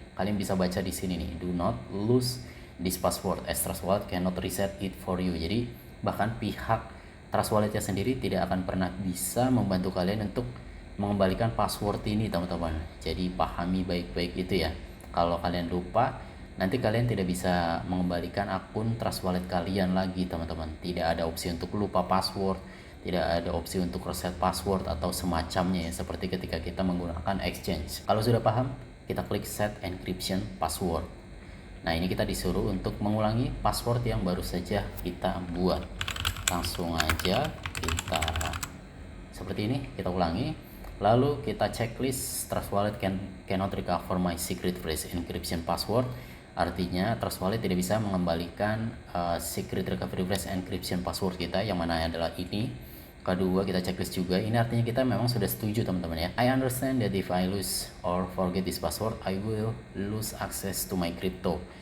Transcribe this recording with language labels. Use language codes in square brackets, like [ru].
[id] Kalian bisa baca di sini nih, [en] do not lose this password as Trust Wallet cannot reset it for you. [id] Jadi bahkan pihak Trust Walletnya sendiri tidak akan pernah bisa membantu kalian untuk mengembalikan password ini teman-teman. Jadi pahami baik-baik itu ya. Kalau kalian lupa, nanti kalian tidak bisa mengembalikan akun Trust Wallet kalian lagi teman-teman. Tidak ada opsi untuk lupa password, tidak ada opsi untuk reset password atau semacamnya ya, seperti ketika kita menggunakan exchange. Kalau sudah paham, kita klik set encryption password. Nah, ini kita disuruh untuk mengulangi password yang baru saja kita buat. Langsung aja kita seperti ini, kita ulangi. Lalu kita checklist [en] Trust Wallet cannot recover my secret phrase encryption password. [id] Artinya Trust Wallet tidak bisa mengembalikan secret recovery phrase encryption password kita, yang mana adalah ini. Kedua, kita checklist juga. Ini artinya kita memang sudah setuju teman-teman ya. [en] I understand that if I lose or forget this password, I will lose access to my crypto.